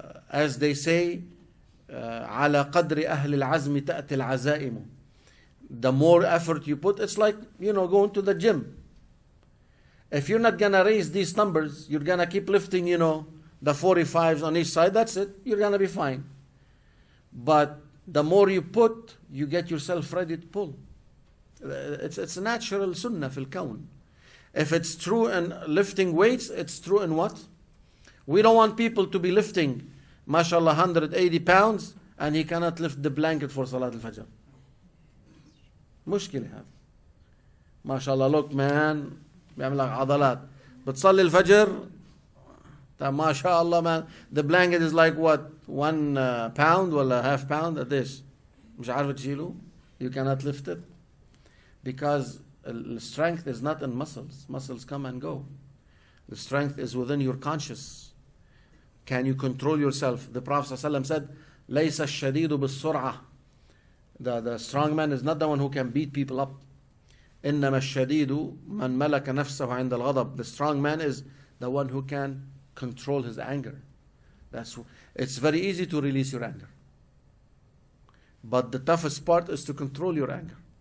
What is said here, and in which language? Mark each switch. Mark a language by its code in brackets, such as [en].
[en] As they say, [ar] على قدر أهل العزم تأتي العزائم. [en] The more effort you put, it's like, going to the gym. If you're not going to raise these numbers, you're going to keep lifting, the 45s on each side, that's it. You're going to be fine. But the more you put, you get yourself ready to pull. It's a natural sunnah fil kawn. If it's true in lifting weights, it's true in what? We don't want people to be lifting, mashallah, 180 pounds, and he cannot lift the blanket for Salat al-Fajr. [ar] مشكلة هذا. ما شاء الله, [en] look man, [ar] بيعمل لك عضلات. بتصلي الفجر, ما شاء الله [en] man, the blanket is like what? 1 pound or a half pound at this. [ar] مش عارف تشيله. [en] You cannot lift it. Because the strength is not in muscles. Muscles come and go. The strength is within your conscious. Can you control yourself? The Prophet ﷺ said, [ar] ليس الشديد بالسرعة. [en] The strong man is not the one who can beat people up. [ar] إنما الشديد من ملك نفسه عند الغضب. [en] The strong man is the one who can control his anger. It's very easy to release your anger. But the toughest part is to control your anger.